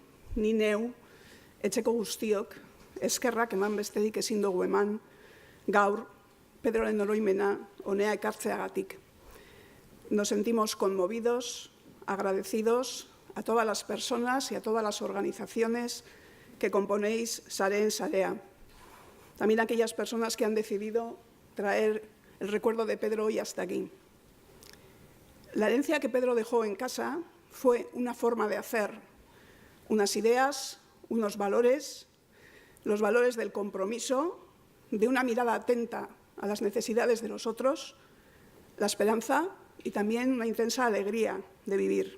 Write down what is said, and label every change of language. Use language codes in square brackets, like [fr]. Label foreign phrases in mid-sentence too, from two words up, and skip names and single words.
[eu] ni neu, etxeko guztiok, eskerrak eman besterik ezin dugu eman gaur Pedroren oroimena honea ekartzeagatik. [es] Nos sentimos conmovidos, agradecidos a todas las personas y a todas las organizaciones que componéis Sareen Sarea. También a aquellas personas que han decidido traer el recuerdo de Pedro hoy hasta aquí. La herencia que Pedro dejó en casa fue una forma de hacer, unas ideas, unos valores, los valores del compromiso, de una mirada atenta a las necesidades de los otros, la esperanza y también una intensa alegría de vivir.